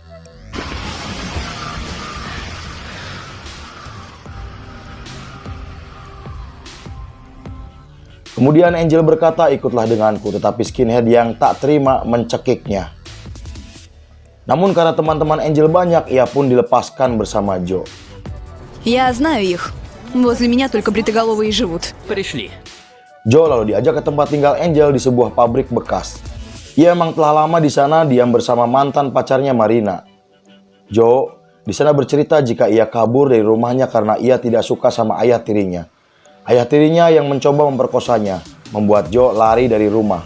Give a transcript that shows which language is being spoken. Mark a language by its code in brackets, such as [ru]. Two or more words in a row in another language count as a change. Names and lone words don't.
[id] Kemudian Angel berkata, ikutlah denganku, tetapi skinhead yang tak terima mencekiknya. Namun karena teman-teman Angel banyak, ia pun dilepaskan bersama Joe. [ru] Я знаю их. Возле меня только бритоголовые живут. Пришли. [id] Joe lalu diajak ke tempat tinggal Angel di sebuah pabrik bekas. Ia memang telah lama di sana diam bersama mantan pacarnya Marina. Joe di sana bercerita jika ia kabur dari rumahnya karena ia tidak suka sama ayah tirinya. Ayah tirinya yang mencoba memperkosanya, membuat Joe lari dari rumah.